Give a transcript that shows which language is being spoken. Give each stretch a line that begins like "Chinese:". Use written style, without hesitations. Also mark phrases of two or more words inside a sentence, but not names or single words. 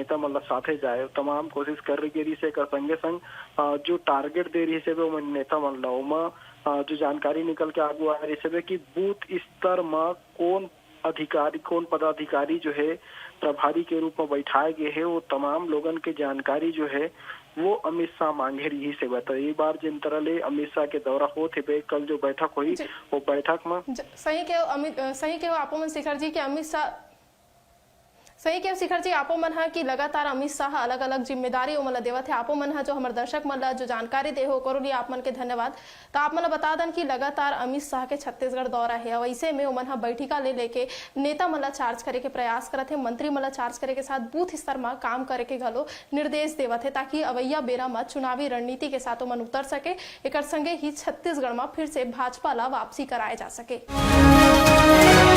Chhattisgarhi: नेता मतलब साथे जाए तमाम कोशिश कर रही से का संगे संग जो टारगेट दे रही से बे नेता मतलब जो जानकारी निकल के आगू आ रही से कि बूथ स्तर में कौन पदाधिकारी जो है प्रभारी के रूप में बैठाए गए हैं वो तमाम लोगन के जानकारी जो है वो अमित शाह मांगे रही से बता एक बार जिन तरह ले अमित शाह के दौरा होते बे कल जो बैठक हुई वो बैठक में सही के आपो मन शिखर जी के अमित शाह सही के शिखर जी आपो मन कि लगातार अमित शाह अलग अलग जिम्मेदारी ओ मन देवत है आपो मन जो हमारे दर्शक मन जो जानकारी दे हो करो लिए आप मन के धन्यवाद। तो आप मन बता दन कि लगातार अमित शाह के छत्तीसगढ़ दौरा है वैसे में ओमन बैठिका ले लेके नेता मन चार्ज करे के प्रयास करत है मंत्री मन चार्ज करे के साथ बूथ स्तर में काम करे के घलो निर्देश देवत है ताकि अवैया बेरा में चुनावी रणनीति के साथ ओमन उतर सके एक संगे ही छत्तीसगढ़ में फिर से भाजपा ला वापसी कराए जा सके।